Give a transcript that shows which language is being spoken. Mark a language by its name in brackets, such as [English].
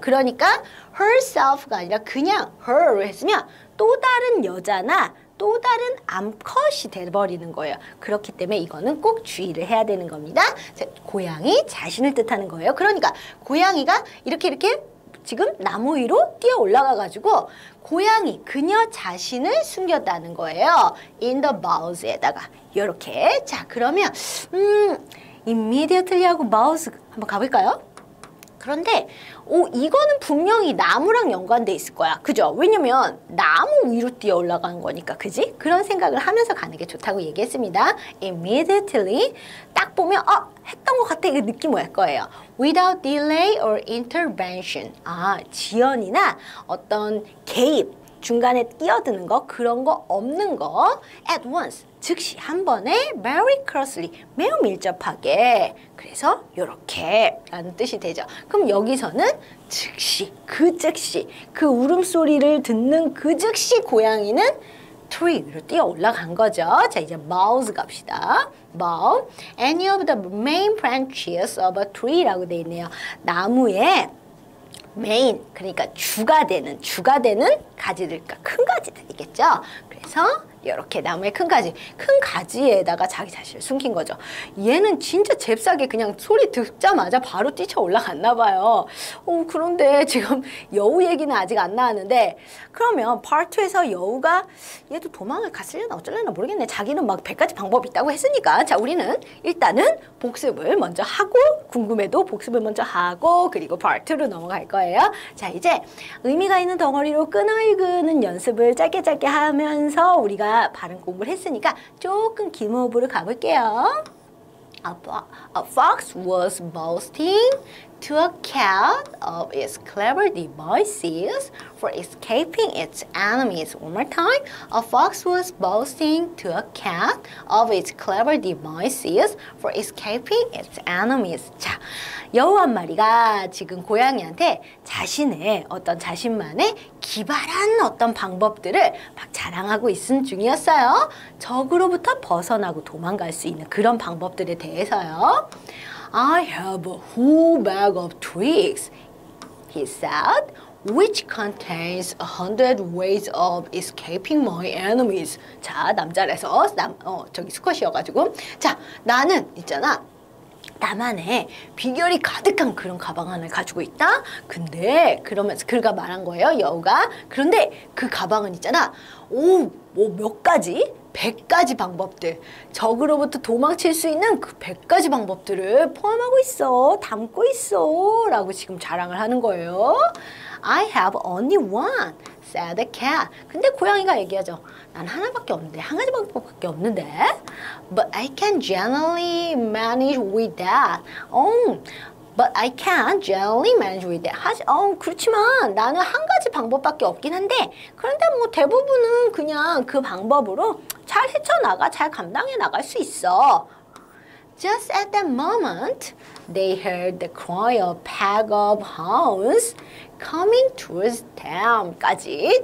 [Korean] 그러니까 herself가 아니라 그냥 her로 했으면 또 다른 여자나 또 다른 암컷이 돼버리는 거예요. 그렇기 때문에 이거는 꼭 주의를 해야 되는 겁니다. 고양이 자신을 뜻하는 거예요. 그러니까 고양이가 이렇게 지금 나무 위로 뛰어 올라가가지고 고양이 그녀 자신을 숨겼다는 거예요. [English] in the boughs에다가 이렇게. [Korean] 자 그러면 immediately 하고 mouse 한번 가볼까요? 그런데 이거는 분명히 나무랑 연관돼 있을 거야. 그죠? 왜냐면 나무 위로 뛰어 올라가는 거니까. 그지? 그런 생각을 하면서 가는 게 좋다고 얘기했습니다. immediately 딱 보면 했던 것 같아. 이 느낌 올 거예요. [English] without delay or intervention. [Korean] 지연이나 어떤 개입, 중간에 끼어드는 거, 그런 거 없는 거. [English] at once, [Korean] 즉시 한 번에 [English] very closely, [Korean] 매우 밀접하게. 그래서 요렇게 라는 뜻이 되죠. 그럼 여기서는 즉시, 그 울음소리를 듣는 그 즉시 고양이는 tree 위로 뛰어 올라간 거죠. 자 이제 boughs 갑시다. [English] bough, any of the main branches of a tree [Korean] 라고 돼 있네요. 나무의 메인, 그러니까 주가 되는 가지들, 그러니까 큰 가지들이겠죠. 그래서 이렇게 나무의 큰 가지에다가 자기 자신을 숨긴 거죠. 얘는 진짜 잽싸게 그냥 소리 듣자마자 바로 뛰쳐 올라갔나 봐요. 그런데 지금 여우 얘기는 아직 안 나왔는데 그러면 파트 2에서 여우가 얘도 도망을 갔으려나 어쩌려나 모르겠네. 자기는 막 100가지 방법이 있다고 했으니까. 자 우리는 일단은 복습을 먼저 하고 궁금해도 복습을 먼저 하고 그리고 파트 2로 넘어갈 거예요. 자 이제 의미가 있는 덩어리로 끊어 읽는 연습을 짧게 하면서 우리가 발음 공부를 했으니까 조금 긴 호흡으로 가볼게요. [English] A fox was boasting to a cat of its clever devices for escaping its enemies. One more time. A fox was boasting to a cat of its clever devices for escaping its enemies. [Korean] 자, 여우 한 마리가 지금 고양이한테 자신만의 기발한 어떤 방법들을 막 자랑하고 있은 중이었어요. 적으로부터 벗어나고 도망갈 수 있는 그런 방법들에 대해서요. [English] I have a whole bag of tricks, he said, which contains 100 ways of escaping my enemies. [Korean] 자, 남자라서 저기 수컷이어가지고 자, 나는 있잖아. 나만의 비결이 가득한 그런 가방 하나를 가지고 있다. 근데 그러면서 그가 말한 거예요, 여우가. 그런데 그 가방은 있잖아. 몇 가지? 100가지 방법들, 적으로부터 도망칠 수 있는 그 100가지 방법들을 포함하고 있어, 담고 있어 라고 지금 자랑을 하는 거예요. [English] I have only one, said the cat. [Korean] 근데 고양이가 얘기하죠. 난 하나밖에 없는데, 한 가지 방법밖에 없는데. [English] But I can generally manage with that. But I can't generally manage with that. [Korean] 그렇지만 나는 한 가지 방법밖에 없긴 한데 그런데 뭐 대부분은 그냥 그 방법으로 잘 헤쳐나가, 잘 감당해 나갈 수 있어. [English] Just at that moment, they heard the cry of a pack of hounds coming towards them.까지.